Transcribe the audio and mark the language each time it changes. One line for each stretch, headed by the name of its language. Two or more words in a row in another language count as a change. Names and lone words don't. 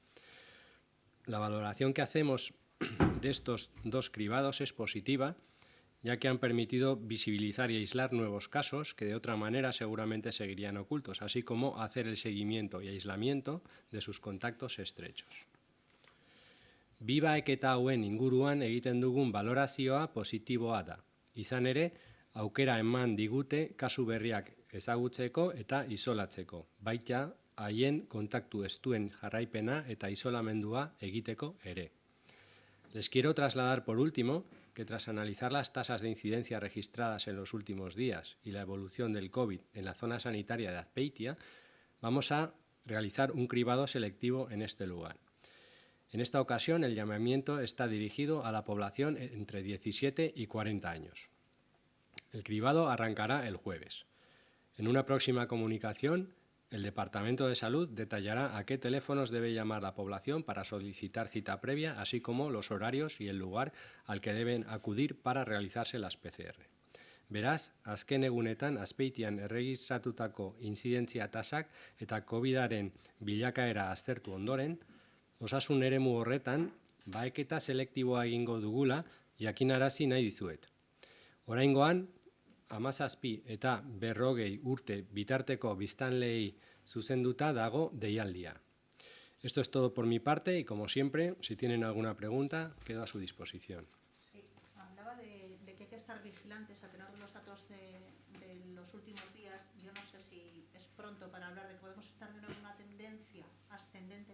Spanish: La valoración que hacemos de estos 2 cribados es positiva, ya que han permitido visibilizar y aislar nuevos casos que de otra manera seguramente seguirían ocultos, así como hacer el seguimiento y aislamiento de sus contactos estrechos.
Basque: Bibaek eta hauen inguruan egiten dugun balorazioa positiboa da. Izan ere, aukera eman digute kasu berriak ezagutzeko eta isolatzeko, baita haien kontaktu estuen jarraipena eta isolamendua egiteko ere.
Spanish: Les quiero trasladar por último que tras analizar las tasas de incidencia registradas en los últimos días y la evolución del COVID en la zona sanitaria de Azpeitia, vamos a realizar un cribado selectivo en este lugar. En esta ocasión, el llamamiento está dirigido a la población entre 17 y 40 años. El cribado arrancará el jueves. En una próxima comunicación, el Departamento de Salud detallará a qué teléfonos debe llamar la población para solicitar cita previa, así como los horarios y el lugar al que deben acudir para realizarse las PCR.
Basque: Beraz, azken egunetan Azpeitian erregistratutako intzidentzia tasak eta COVID-aren bilakaera aztertu ondoren, osasun eremu horretan, baeketa selektiboa egingo dugula jakinarazi nahi dizuet. Oraingoan, 17 eta 40 urte bitarteko biztanleei zuzenduta dago deialdia.
Spanish: Esto es todo por mi parte y, como siempre, si tienen alguna pregunta, quedo a su disposición. Sí, hablaba de que hay que estar vigilantes a tener los datos de los últimos días. Yo no sé si es pronto para hablar de que podemos estar de nuevo en una tendencia ascendente.